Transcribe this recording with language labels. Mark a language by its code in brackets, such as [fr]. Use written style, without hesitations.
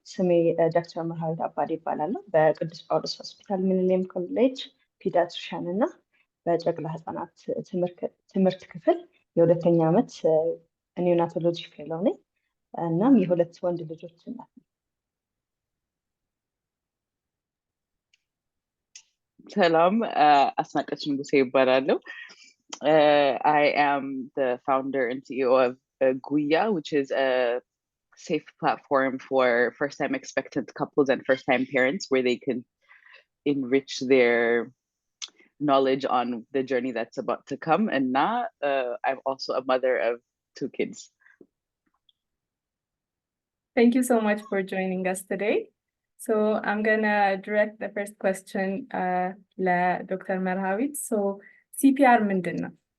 [am] ስሜ ዶክተር መርሃዊት አባዲ ይባላለሁ። በቅዱስ ጳውሎስ ሆስፒታል ሚሊኒየም ኮሌጅ ፒዲያትሪሻን እና በጨቅላ ህጻናት ትምህርት ክፍል የሁለተኛ ዓመት ኒዮናቶሎጂ ፌሎ ነኝ። እናም የሁለት ወንድ ልጆች እናት ነኝ። ሰላም አስናቀች ንጉሴ ይባላለሁ። [en] I am the founder and CEO of Guya, which is a safe platform for first-time expectant couples and first-time parents where they can enrich their knowledge on the journey that's about to come. And now I'm also a mother of 2 kids. Thank you so much for joining us today. So I'm gonna direct the first question to Dr. Merhavit. [am] So CPR ምንድን ነው?